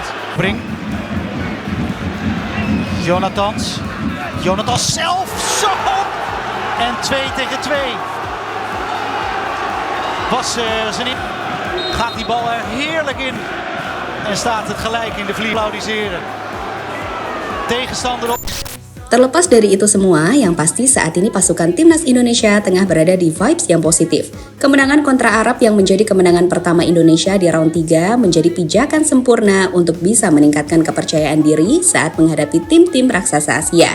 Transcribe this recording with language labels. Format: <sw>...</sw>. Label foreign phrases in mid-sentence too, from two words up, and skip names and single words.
<nl>Brink. Jonathans zelf. Zo! En 2 tegen 2. Was zijn in. Gaat die bal er heerlijk in. En staat het gelijk in de vlieg. Applaudisseren. Tegenstander op.</nl> <id>Terlepas dari itu semua, yang pasti saat ini pasukan timnas Indonesia tengah berada di vibes yang positif. Kemenangan kontra Arab yang menjadi kemenangan pertama Indonesia di round 3 menjadi pijakan sempurna untuk bisa meningkatkan kepercayaan diri saat menghadapi tim-tim raksasa Asia.</id>